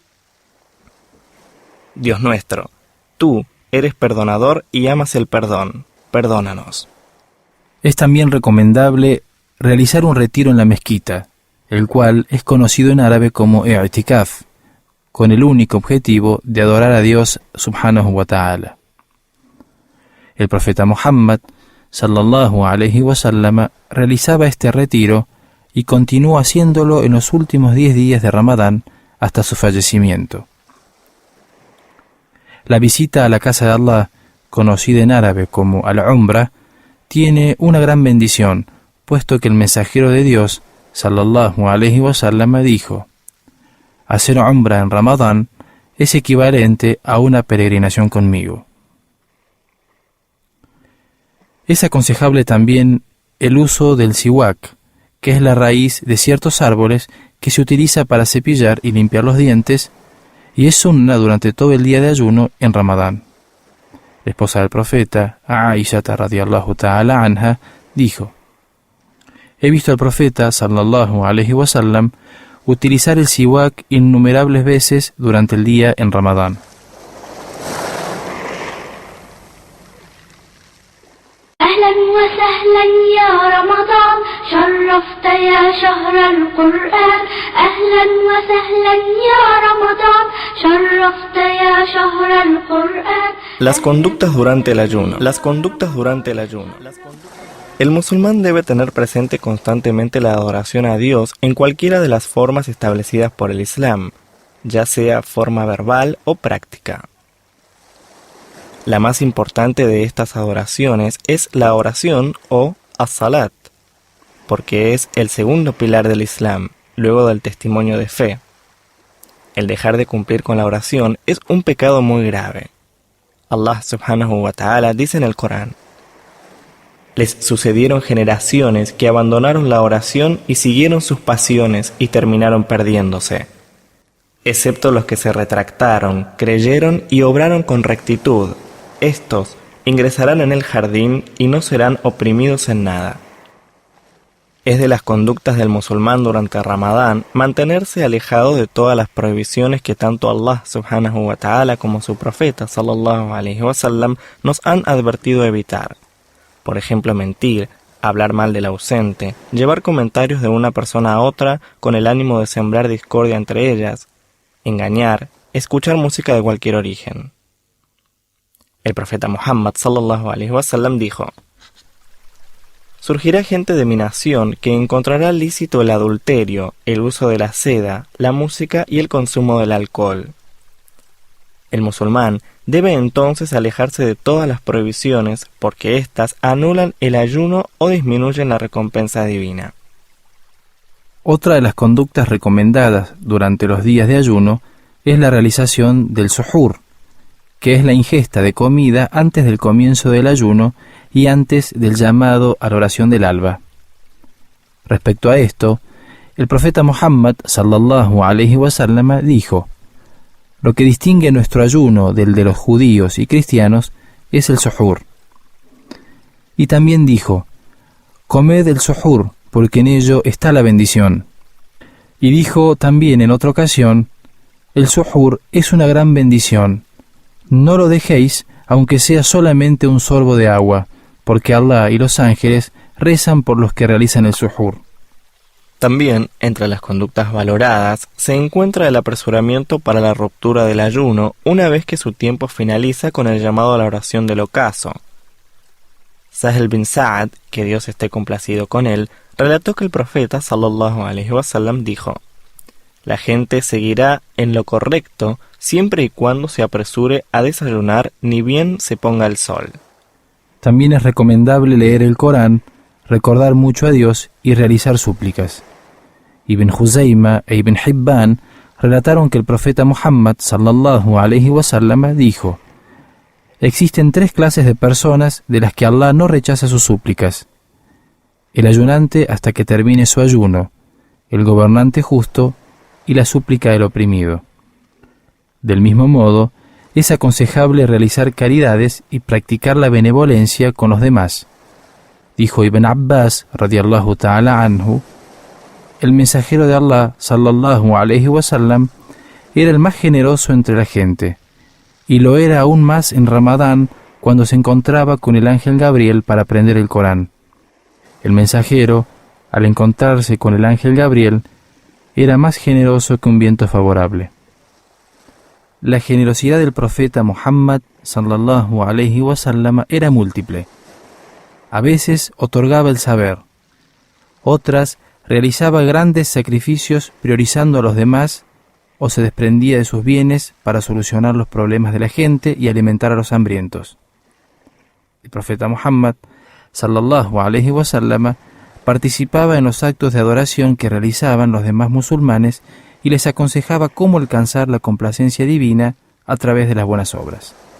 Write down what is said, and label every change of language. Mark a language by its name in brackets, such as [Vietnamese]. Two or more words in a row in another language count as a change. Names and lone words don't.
[Spanish] Dios nuestro, tú eres perdonador y amas el perdón, perdónanos. Es también recomendable realizar un retiro en la mezquita, el cual es conocido en árabe como i'tikaf, con el único objetivo de adorar a Dios [Arabic] سبحانه وتعالى. [Spanish] El profeta Muhammad [Arabic] صلى الله عليه وسلم [Spanish] realizaba este retiro y continuó haciéndolo en los últimos 10 días de Ramadán hasta su fallecimiento. La visita a la casa de Allah, conocida en árabe como al-Umra, tiene una gran bendición, puesto que el mensajero de Dios, [Arabic] صلى الله عليه وسلم, [Spanish] dijo: hacer Umra en Ramadán es equivalente a una peregrinación conmigo. Es aconsejable también el uso del siwak, que es la raíz de ciertos árboles que se utiliza para cepillar y limpiar los dientes, y es sunna durante todo el día de ayuno en Ramadán. La esposa del profeta, [Arabic] Aisha رضي الله تعالى عنها, [Spanish] dijo: he visto al profeta [Arabic] صلى الله عليه وسلم [Spanish] utilizar el siwak innumerables veces durante el día en Ramadán. [Arabic] أهلا وسهلا يا رمضان شرفت يا شهر القرآن أهلا وسهلا يا رمضان شرفت يا شهر القرآن. [Spanish] Las conductas durante el ayuno. El musulmán debe tener presente constantemente la adoración a Dios en cualquiera de las formas establecidas por el Islam, ya sea forma verbal o práctica. La más importante de estas adoraciones es la oración o as-salat, porque es el segundo pilar del Islam, luego del testimonio de fe. El dejar de cumplir con la oración es un pecado muy grave. Allah [Arabic] سبحانه وتعالى [Spanish] dice en el Corán: les sucedieron generaciones que abandonaron la oración y siguieron sus pasiones y terminaron perdiéndose, excepto los que se retractaron, creyeron y obraron con rectitud. Estos ingresarán en el jardín y no serán oprimidos en nada. Es de las conductas del musulmán durante Ramadán mantenerse alejado de todas las prohibiciones que tanto Allah [Arabic] سبحانه وتعالى [Spanish] como su profeta [Arabic] صلى الله عليه وسلم [Spanish] nos han advertido evitar. Por ejemplo, mentir, hablar mal del ausente, llevar comentarios de una persona a otra con el ánimo de sembrar discordia entre ellas, engañar, escuchar música de cualquier origen. El profeta Muhammad [Arabic] صلى الله عليه وسلم [Spanish] dijo: surgirá gente de mi nación que encontrará lícito el adulterio, el uso de la seda, la música y el consumo del alcohol. El musulmán debe entonces alejarse de todas las prohibiciones porque éstas anulan el ayuno o disminuyen la recompensa divina. Otra de las conductas recomendadas durante los días de ayuno es la realización del suhur, que es la ingesta de comida antes del comienzo del ayuno y antes del llamado a la oración del alba. Respecto a esto, el profeta Muhammad [Arabic] صلى الله عليه وسلم [Spanish] dijo: lo que distingue nuestro ayuno del de los judíos y cristianos es el suhur. Y también dijo: comed el suhur, porque en ello está la bendición. Y dijo también en otra ocasión: el suhur es una gran bendición. No lo dejéis, aunque sea solamente un sorbo de agua, porque Allah y los ángeles rezan por los que realizan el suhur. También, entre las conductas valoradas, se encuentra el apresuramiento para la ruptura del ayuno una vez que su tiempo finaliza con el llamado a la oración del ocaso. Sahel bin Sa'ad, que Dios esté complacido con él, relató que el profeta [Arabic] صلى الله عليه وسلم [Spanish] dijo: la gente seguirá en lo correcto siempre y cuando se apresure a desayunar ni bien se ponga el sol. También es recomendable leer el Corán, recordar mucho a Dios y realizar súplicas. Ibn Huzayma e Ibn Hibban relataron que el profeta Muhammad [Arabic] صلى الله عليه وسلم [Spanish] dijo: existen 3 clases de personas de las que Allah no rechaza sus súplicas: el ayunante hasta que termine su ayuno, el gobernante justo y la súplica del oprimido. Del mismo modo, es aconsejable realizar caridades y practicar la benevolencia con los demás. [Arabic] Dijo Ibn Abbas رضي الله تعالى عنه: [Spanish] el mensajero de Allah [Arabic] صلى الله عليه وسلم [Spanish] era el más generoso entre la gente, y lo era aún más en Ramadán, cuando se encontraba con el ángel Gabriel para aprender el Corán. El mensajero, al encontrarse con el ángel Gabriel, era más generoso que un viento favorable. La generosidad del profeta Muhammad [Arabic] صلى الله عليه وسلم [Spanish] era múltiple. A veces otorgaba el saber, otras realizaba grandes sacrificios priorizando a los demás, o se desprendía de sus bienes para solucionar los problemas de la gente y alimentar a los hambrientos. El profeta Muhammad [Arabic] صلى الله عليه وسلم [Spanish] participaba en los actos de adoración que realizaban los demás musulmanes y les aconsejaba cómo alcanzar la complacencia divina a través de las buenas obras.